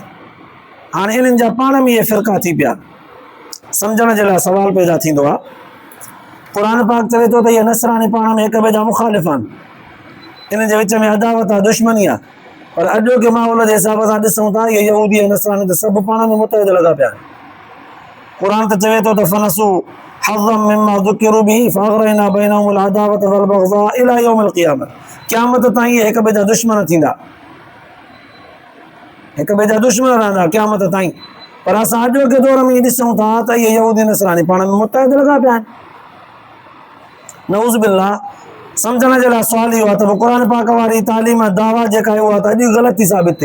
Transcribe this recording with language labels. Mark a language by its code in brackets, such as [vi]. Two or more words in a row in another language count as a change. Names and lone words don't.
[sd] हाणे इन्हनि जा पाण में इहे फ़िरका थी पिया, सम्झण जे लाइ सवाल पैदा थींदो आहे। क़ुरान पाक चवे थो त इहे नसरानी पाण में हिक ॿिए जा मुख़ालिफ़ आहिनि, इन जे विच में अदावत आहे, दुश्मनी आहे। पर अॼोके माहौल जे हिसाब सां ॾिसूं था, इहे यहूदी ऐं नसरानी त सभु पाण में मुतहिद लॻा पिया आहिनि। क़ुरान त चवे थो त [ar] فنسوا حظا مما ذكروا به فأغرينا بينهم العداوة والبغضاء إلى يوم القيامة, [sd] क़यामत ताईं इहे हिक ॿिए जा दुश्मन थींदा, हिक ॿिए जा दुश्मन रहंदा क़यामत ताईं। पर असां अॼोके दौर में ॾिसूं था त इहे यहूदी नसरानी पाण में मुतहिद लॻा पिया आहिनि। [ar] نعوذ بالله, [sd] सम्झण जे लाइ सुवाल इहो आहे त क़ुरान पाक वारी तालीम दावा जेका आहे उहा त अॼु ग़लति थी साबित थिए।